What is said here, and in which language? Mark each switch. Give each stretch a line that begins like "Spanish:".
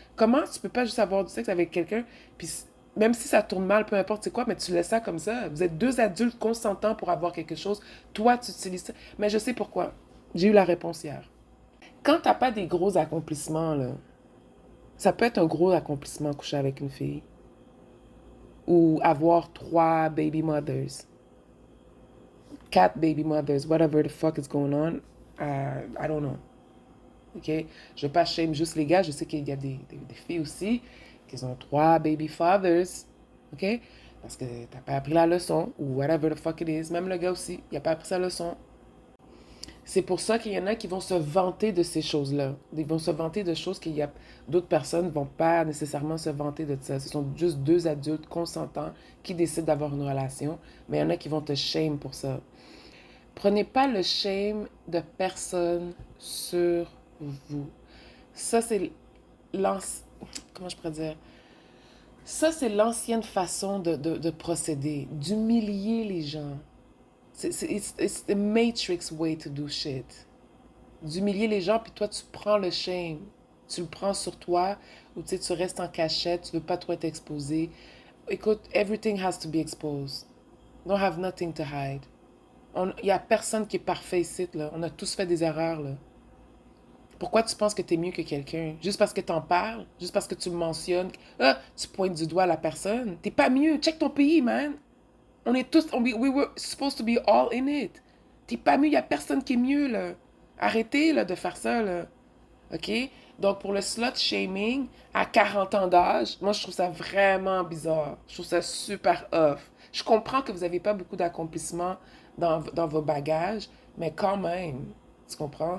French: Comment tu peux pas juste avoir du sexe avec quelqu'un, puis même si ça tourne mal, peu importe c'est quoi, mais tu laisses ça comme ça. Vous êtes deux adultes consentants pour avoir quelque chose. Toi, tu utilises ça. Mais je sais pourquoi. J'ai eu la réponse hier. Quand t'as pas des gros accomplissements, là, ça peut être un gros accomplissement coucher avec une fille. Ou avoir 3 baby mothers.
English: 4 baby mothers, whatever the fuck is going on, I don't know. OK?
French: Je veux pas shame juste les gars, je sais qu'il y a des filles aussi qui ont 3 baby fathers. OK? Parce que t'as pas appris la leçon, ou
English: whatever the fuck it is.
French: Même le gars aussi, il a pas appris sa leçon. C'est pour ça qu'il y en a qui vont se vanter de ces choses-là. Ils vont se vanter de choses qu'il y a d'autres personnes ne vont pas nécessairement se vanter de ça. Ce sont juste deux adultes consentants qui décident d'avoir une relation, mais il y en a qui vont te shame pour ça. Prenez pas le shame de personne sur vous. Ça, c'est comment je pourrais dire? Ça, c'est l'ancienne façon de procéder, d'humilier les gens.
English: It's the Matrix way to do shit.
French: D'humilier les gens, puis toi, tu prends le shame. Tu le prends sur toi, ou tu sais, tu restes en cachette, tu veux pas trop être exposé.
English: Écoute, everything has to be exposed. Don't have nothing to hide.
French: Il y a personne qui est parfait ici, là. On a tous fait des erreurs, là. Pourquoi tu penses que tu es mieux que quelqu'un? Juste parce que tu en parles? Juste parce que tu le mentionnes? Ah, tu pointes du doigt à la personne? T'es pas mieux. Check ton pays, man. On est tous...
English: we were supposed to be all in it.
French: T'es pas mieux. Il y a personne qui est mieux, là. Arrêtez, là, de faire ça, là. OK? Donc, pour le slut shaming, à 40 ans d'âge, moi, je trouve ça vraiment bizarre. Je trouve ça super off. Je comprends que vous n'avez pas beaucoup d'accomplissements dans vos bagages, mais quand même, tu comprends?